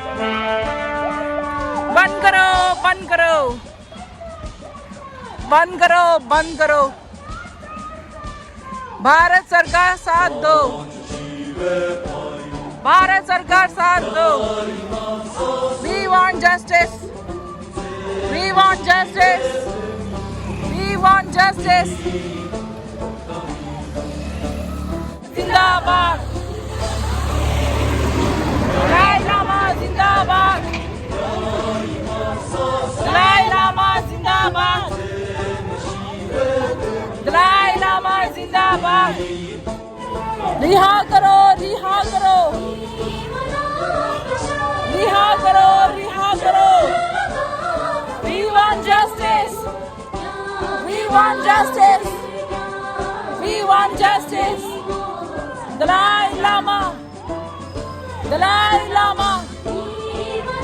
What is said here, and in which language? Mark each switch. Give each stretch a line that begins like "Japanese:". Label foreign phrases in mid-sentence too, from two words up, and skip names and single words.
Hindi: बंद करो, बंद करो, बंद करो, बंद करो। भारत सरकार साथ दो, भारत सरकार साथ दो।
English: We want justice, we want justice, we want justice.
Hindi: जिंदाबाद, दलाई लामा जिंदाबाद, दलाई लामा जिंदाबाद, दलाई लामा जिंदाबाद। रिहा करो, रिहा करो, रिहा करो, रिहा करो।
English: We want justice, we want justice, we want justice.
Hindi: दलाई लामा, दलाई लामा,